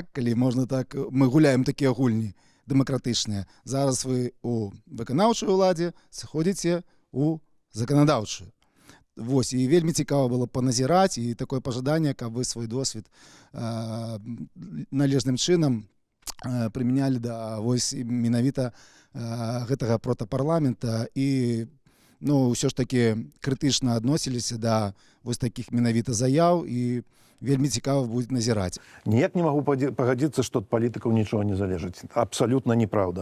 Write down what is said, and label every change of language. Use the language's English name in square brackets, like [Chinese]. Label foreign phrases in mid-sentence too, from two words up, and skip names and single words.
[Ukrainian] Коли можна так, ми гуляємо такі огульні, демократичні. Зараз ви у виконавчій владі заходите у законодавчу. Ось, і вельми цікаво було поназирати, і таке пожадання, як ви свій досвід належним чином приміняли до ось [Belarusian] менавіта гэтага протапарламента і все ж таки критично адносіліся да вось таких менавіта заяў і вельмі цікава будзе назіраць. Ніяк не магу пагадзіцца, што ад палітыкаў нічога не залежыць. Абсалютна неправда.